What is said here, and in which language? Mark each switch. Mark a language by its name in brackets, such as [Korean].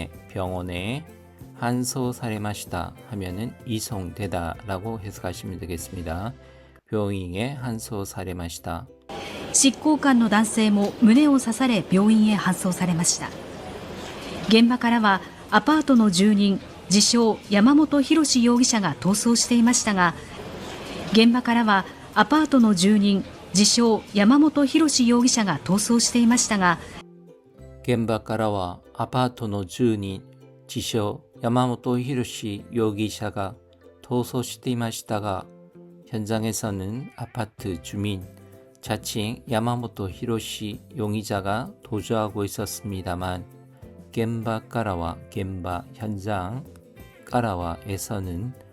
[Korean] 병원에 한소사레마시다 하면은 이송되다라고 해석하시면 되겠습니다. 병원에 한소사레마시다. [Japanese] 執行官の男性も胸を刺され病院へ搬送されました。現場からはアパートの住人自称山本博容疑者が逃走していましたが、現場からはアパートの住人自称山本博容疑者が逃走していましたが、現場からはアパートの住人自称山本博容疑者が逃走していましたが、 [Korean] 현장에서는 아파트 주민 자칭 야마모토 히로시 용의자가 도주하고 있었습니다만, 겐바 까라와 겐바 현장 까라와에서는